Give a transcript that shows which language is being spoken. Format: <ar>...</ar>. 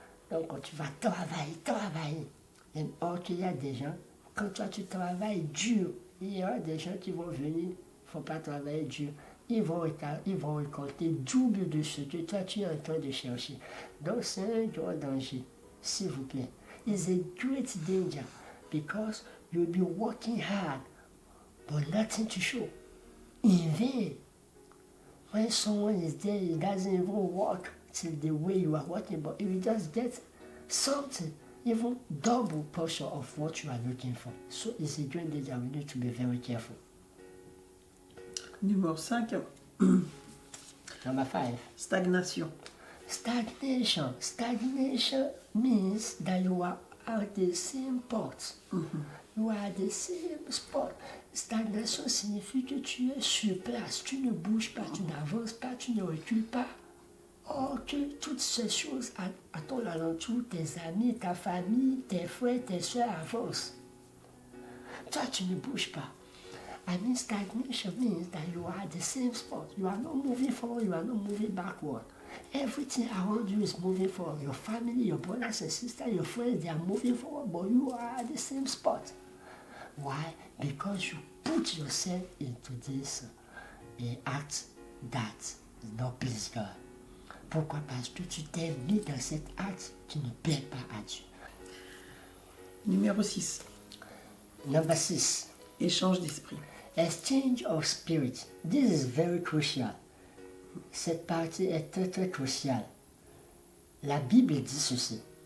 <fr>Donc, tu vas travailler. Et or qu'il y a des gens, quand toi tu travailles dur, il y aura des gens qui vont venir, il ne faut pas travailler dur. Ils vont récolter double de ce que toi tu es en train de chercher. Donc, c'est un grand danger, s'il vous plaît.</fr> <en>It's a great danger because you'll be working hard, but nothing to show. In vain. When someone is there, it doesn't even work till the way you are working, but you just get something, even double portion of what you are looking for. So it's a great danger. We need to be very careful.</en> <fr>Numéro 5.</fr> <en>Number 5.</en> <fr>Stagnation.</fr> <en>Stagnation. Stagnation means that you are at the same spot. You are at the same spot.</en> <fr>Stagnation signifie que tu es sur place, tu ne bouges pas, tu n'avances pas, tu ne recules pas. Oh, Or que toutes ces choses à ton alentour, tes amis, ta famille, tes frères, tes soeurs avancent. Toi, tu ne bouges pas.</fr> <en>I mean, stagnation means that you are at the same spot. You are not moving forward, you are not moving backward. Everything around you is moving forward. Your family, your brothers and sisters, your friends, they are moving forward, but you are at the same spot. Why? Because you put yourself into this act that does not please God.</en> <fr>Pourquoi? Parce que tu t'es mis dans cet acte qui ne plaît pas à Dieu. Numéro 6.</fr> <en>Number 6.</en> <fr>Échange d'esprit.</fr> <en>Exchange of spirit. This is very crucial.</en> <fr>Cette partie est très très cruciale. La Bible dit ceci.</fr>